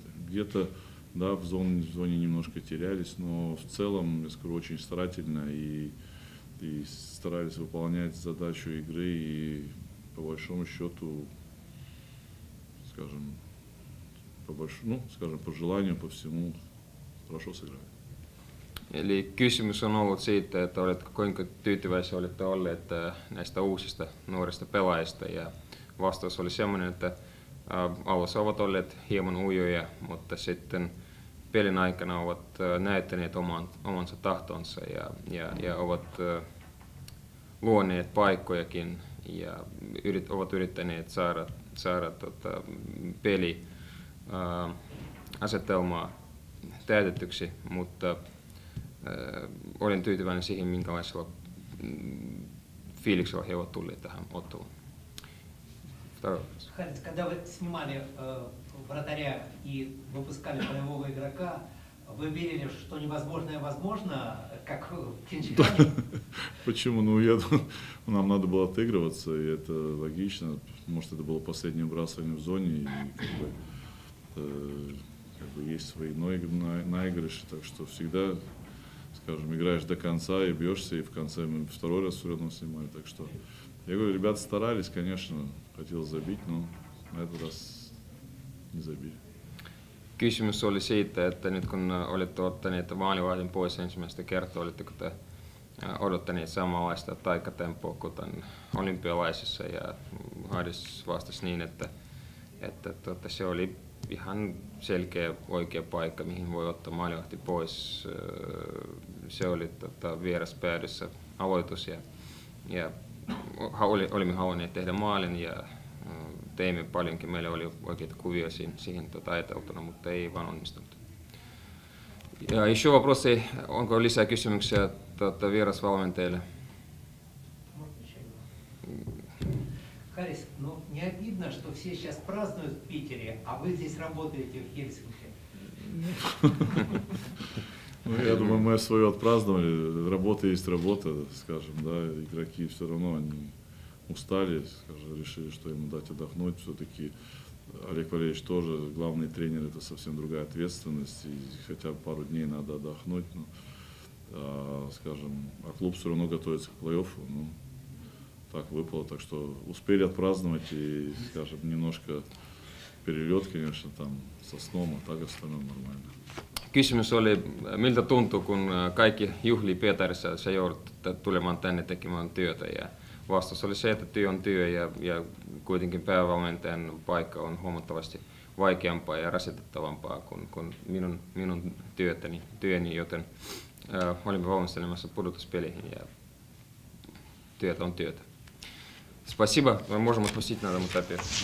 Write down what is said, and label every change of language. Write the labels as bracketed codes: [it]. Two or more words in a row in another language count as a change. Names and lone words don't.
[ru] Где-то, да, в зоне немножко терялись, но в целом, я скажу, очень старательно и старались выполнять задачу игры. И по большому счету, скажем, по желанию, по всему, хорошо сыграли. [fi] Eli kysymys on ollut siitä, että kuinka tyytyväisiä olette olleet näistä uusista nuorista pelaajista. Ja vastaus oli semmoinen, että alussa ovat olleet hieman ujoja, mutta sitten pelin aikana ovat näyttäneet omansa tahtonsa ja ovat luoneet paikkojakin ja ovat yrittäneet saada peli asetelmaa täytetyksi, mutta olen tyytyväinen siihen, minkälaisella fiiliksellä he ovat tulleet tähän otteluun. [ru] Харис, когда вы снимали вратаря и выпускали полевого игрока, вы верили, что невозможное возможно, как в Кинчхане? Почему? Ну, я думаю, нам надо было отыгрываться, и это логично. Может, это было последнее выбрасывание в зоне, и как бы есть свои наигрыши, так что всегда, скажем, играешь до конца и бьешься, и в конце мы второй раз все равно снимали. Так что, я говорю, ребята старались, конечно, хотелось забить, но на этот раз не забили. [fi] Kysymys oli siitä, että nyt kun olette ottaneet maalivahdin pois ensimmäistä kertaa, oletteko te odottaneet samanlaista taikatempoa kuten olympialaisissa, ja Haris vastasi niin, että se oli ihan selkeä oikea paikka, mihin voi ottaa maalivahti pois. Se oli vieraspäädyssä aloitus ja olimme halunneet tehdä maalin ja teimme paljonkin. Meillä oli oikeita kuvia siihen ajateltuna, mutta ei vaan onnistunut. [ru] Ja еще вопросы, [fi] onko lisää kysymyksiä vierasvalmentajille? [ru] Харис, ну не обидно, что все сейчас празднуют в Питере, а вы здесь работаете в Хельсинки? Ну, я думаю, мы свое отпраздновали. Работа есть работа, скажем, да. Игроки все равно они устали, скажем, решили, что им дать отдохнуть. Все-таки Олег Валерьевич тоже, главный тренер, это совсем другая ответственность. И хотя бы пару дней надо отдохнуть. Ну, скажем, а клуб все равно готовится к плей-оффу. Ну, так выпало, так что успели отпраздновать и, скажем, немножко перелет, конечно, там со sном, а так остальное нормально. [fi] Kysymys oli, miltä tuntuu, kun kaikki juhlii Pietarissa, sä joudut tulemaan tänne tekemään työtä. Ja vastaus oli se, että työ on työ ja kuitenkin päävalmentajan paikka on huomattavasti vaikeampaa ja rasitettavampaa kuin minun työni, joten olimme valmistelemassa pudotuspeleihin ja työtä on työtä. [ru] Спасибо. Мы можем отпустить на этом этапе.